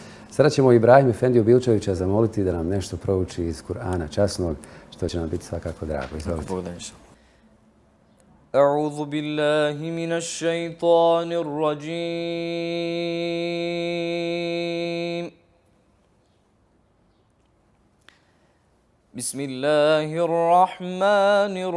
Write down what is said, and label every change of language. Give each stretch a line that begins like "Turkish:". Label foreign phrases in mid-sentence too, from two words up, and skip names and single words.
Bosnian: Sada ćemo Ibrahim Efendiju Bilčevića zamoliti da nam nešto prouči iz Kur'ana časnog, što će nam biti svakako drago. Izvolite.
Arabic: أعوذ بالله من الشيطان الرجيم بسم الله الرحمن